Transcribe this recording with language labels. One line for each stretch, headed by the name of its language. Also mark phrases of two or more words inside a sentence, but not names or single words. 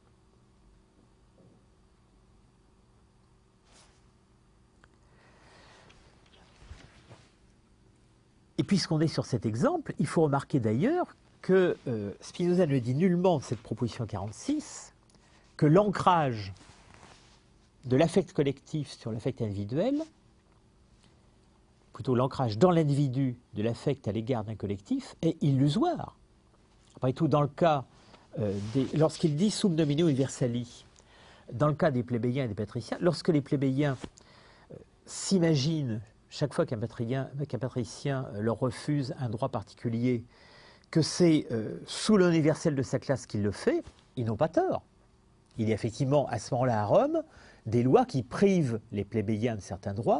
French: Et puisqu'on est sur cet exemple, il faut remarquer d'ailleurs que Spinoza ne dit nullement de cette proposition 46 que l'ancrage de l'affect collectif sur l'affect individuel, plutôt l'ancrage dans l'individu de l'affect à l'égard d'un collectif, est illusoire. Après tout, dans le cas, lorsqu'il dit
Latin: sub nomine universali,
French: dans le cas des plébéiens et des patriciens, lorsque les plébéiens s'imaginent, chaque fois qu'un patricien leur refuse un droit particulier, que c'est sous l'universel de sa classe qu'il le fait, ils n'ont pas tort. Il y a effectivement, à ce moment-là à Rome, des lois qui privent les plébéiens de certains droits.